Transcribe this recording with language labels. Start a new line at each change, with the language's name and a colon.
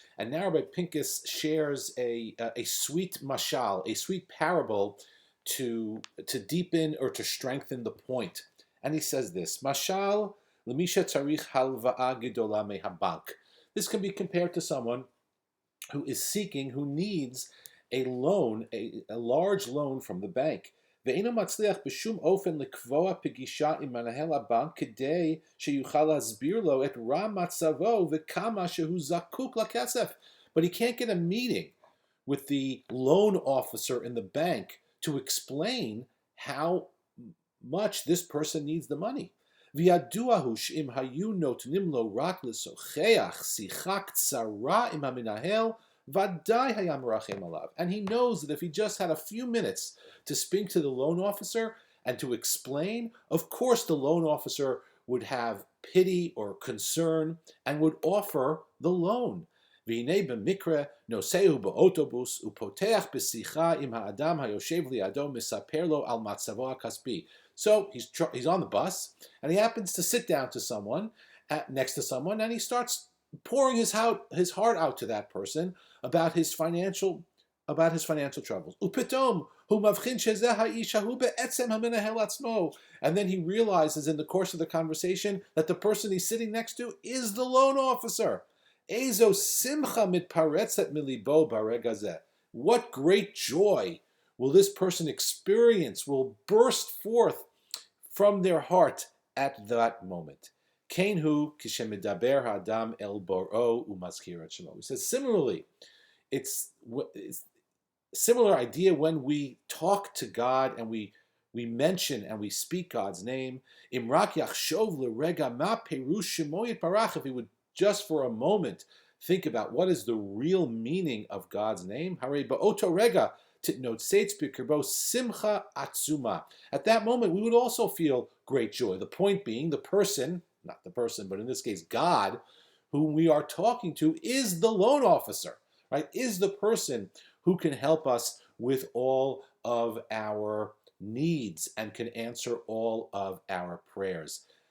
English: And now Rabbi Pincus shares a sweet mashal, a sweet parable to deepen or to strengthen the point. And he says this,
Hebrew: mashal lemisha tzarich halva'a gedola mehabank.
English: This can be compared to someone who is seeking, who needs a loan, a large loan from the bank.
Hebrew: ואינו מצליח בשום אופן לקבוע פגישה עם מנהל הבנק כדי שיוכל להסביר לו את רע מצבו וכמה שהוא זקוק לכסף.
English: But he can't get a meeting with the loan officer in the bank to explain how much this person needs the money.
Hebrew: וידוע הוא שאם היו נותנים לו רק לשוחח שיחה קצרה עם המנהל, ודאי היה מרחם עליו.
English: And he knows that if he just had a few minutes to speak to the loan officer and to explain, of course the loan officer would have pity or concern and would offer the loan.
Hebrew: והנה במקרה נוסעו באוטובוס ופותח בשיחה עם האדם היושב לידו מספר לו על מצבו הכספי.
English: So he's on the bus and he happens to sit down to someone, next to someone, and he starts pouring his heart out to that person about his financial troubles.
Hebrew: ופתאום הוא מבחין שזה האיש ההוא בעצם המנהל עצמו.
English: And then he realizes in the course of the conversation that the person he's sitting next to is the loan officer.
Hebrew: איזו שמחה מתפרצת מליבו ברגע זה.
English: What great joy will this person experience, will burst forth from their heart at that moment.
Hebrew: כן הוא כשמדבר האדם אל בוראו ומזכיר את שמו.
English: He says similarly, it's similar idea when we talk to God and we mention and we speak God's name.
Hebrew: אם רק יחשוב לרגע מה פירוש שמו יתברך,
English: if he would just for a moment think about what is the real meaning of God's name.
Hebrew: הרי באותו רגע תתנוצץ בקרבו שמחה עצומה.
English: At that moment we would also feel great joy. The point being the person, not the person, but in this case God, whom we are talking to is the loan officer, right? Is the person who can help us with all of our needs and can answer all of our prayers.